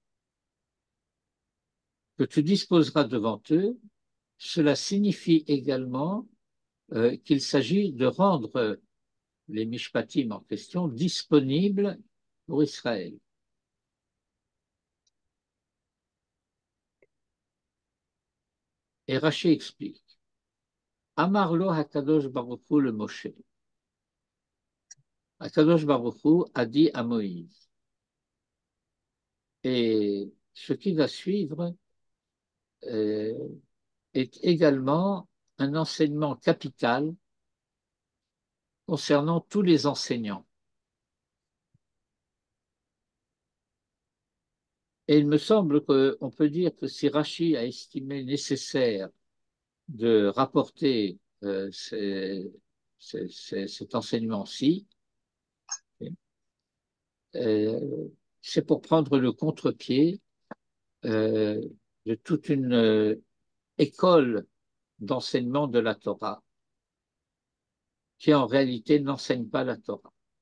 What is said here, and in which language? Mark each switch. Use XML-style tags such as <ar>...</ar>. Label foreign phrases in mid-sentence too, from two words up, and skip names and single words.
<fr>Que tu disposeras devant eux, cela signifie également qu'il s'agit de rendre les Mishpatim en question disponibles pour Israël. Et Rashi explique.</fr> <he>אמר לו הקדוש ברוך הוא למשה. הקדוש ברוך הוא</he> <fr>a dit à Moïse. Et ce qui va suivre est également un enseignement capital concernant tous les enseignants. Et il me semble qu'on peut dire que si Rashi a estimé nécessaire de rapporter cet enseignement-ci, c'est pour prendre le contre-pied de toute une école d'enseignement de la Torah qui en réalité n'enseigne pas la Torah.</fr>